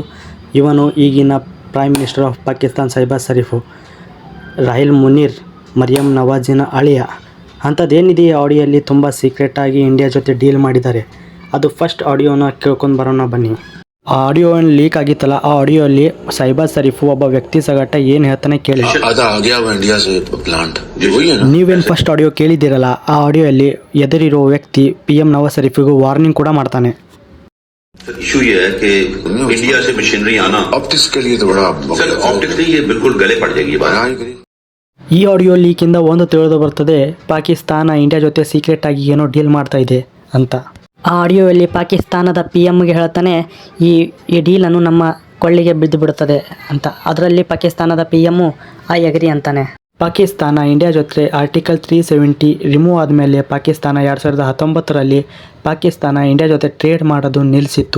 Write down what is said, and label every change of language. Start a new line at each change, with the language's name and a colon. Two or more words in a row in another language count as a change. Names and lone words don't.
Kannada: ಇವನು ಈಗಿನ
English: Prime Minister of Pakistan
Kannada: ಶಹಬಾಜ್ ಶರೀಫ್ ರಾಹಿಲ್ ಮುನೀರ್ ಮರಿಯಮ್ ನವಾಜಿನ ಅಳಿಯ. ಅಂಥದ್ದೇನಿದೆ ಈ ಆಡಿಯೋಲ್ಲಿ ತುಂಬ ಸೀಕ್ರೆಟಾಗಿ ಇಂಡಿಯಾ ಜೊತೆ ಡೀಲ್ ಮಾಡಿದ್ದಾರೆ. ಅದು ಫಸ್ಟ್ ಆಡಿಯೋನ ಕೇಳ್ಕೊಂಡು ಬರೋಣ ಬನ್ನಿ. ಆ ಆಡಿಯೋ ಏನು ಲೀಕ್ ಆಗಿತ್ತಲ್ಲ, ಆ ಆಡಿಯೋಲ್ಲಿ ಶಹಬಾಜ್ ಶರೀಫ್ ಒಬ್ಬ ವ್ಯಕ್ತಿ ಸಗಟ ಏನು ಹೇಳ್ತಾನೆ ಕೇಳಿ.
Hindi: आधा आ गया हुआ इंडिया से प्लांट जी वही है ना
Kannada: ನೀವೇನು ಫಸ್ಟ್ ಆಡಿಯೋ ಕೇಳಿದ್ದೀರಲ್ಲ, ಆ ಆಡಿಯೋಲ್ಲಿ ಎದುರಿರೋ ವ್ಯಕ್ತಿ PM ನವಾಜ್ ಶರೀಫಿಗೂ ವಾರ್ನಿಂಗ್ ಕೂಡ ಮಾಡ್ತಾನೆ.
Hindi: सर इशू ये है कि इंडिया से मशीनरी आना ऑप्टिक्स के लिए तो बड़ा सर ऑप्टिक्स से ये बिल्कुल गले पड़ जाएगी ये बात
Kannada: ಈ ಆಡಿಯೋ ಲೀಕಿಂದ ಒಂದು ತಿಳಿದು ಬರ್ತದೆ, ಪಾಕಿಸ್ತಾನ ಇಂಡಿಯಾ ಜೊತೆ ಸೀಕ್ರೆಟ್ ಆಗಿ ಏನೋ ಡೀಲ್ ಮಾಡ್ತಾ ಇದೆ ಅಂತ. ಆ ಆಡಿಯೋಯಲ್ಲಿ ಪಾಕಿಸ್ತಾನದ PMಗೆ ಹೇಳ್ತಾನೆ, ಈ ಡೀಲನ್ನು ನಮ್ಮ ಕೊಳ್ಳಿಗೆ ಬಿದ್ದು ಬಿಡುತ್ತದೆ ಅಂತ. ಅದರಲ್ಲಿ ಪಾಕಿಸ್ತಾನದ PM
English: I agree
Kannada: ಅಂತಾನೆ. ಪಾಕಿಸ್ತಾನ ಇಂಡಿಯಾ ಜೊತೆ ಆರ್ಟಿಕಲ್ 370 ರಿಮೂವ್ ಆದಮೇಲೆ ಪಾಕಿಸ್ತಾನ 2019ರಲ್ಲಿ ಪಾಕಿಸ್ತಾನ ಇಂಡಿಯಾ ಜೊತೆ ಟ್ರೇಡ್ ಮಾಡೋದು ನಿಲ್ಲಿಸಿತ್ತು.